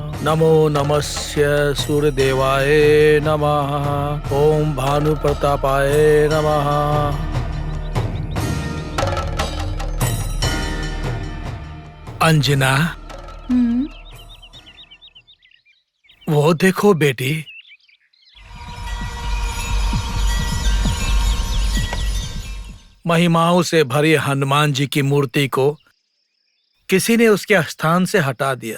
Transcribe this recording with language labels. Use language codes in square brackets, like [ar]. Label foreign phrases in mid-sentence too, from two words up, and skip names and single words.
[sa] नमो नमस्य सूर्यदेवाय नमः। ओम भानुप्रतापाय नमः। [hi] अंजना, वो देखो बेटी, महिमाओं से भरी हनुमान जी की मूर्ति को किसी ने उसके स्थान से हटा दिया।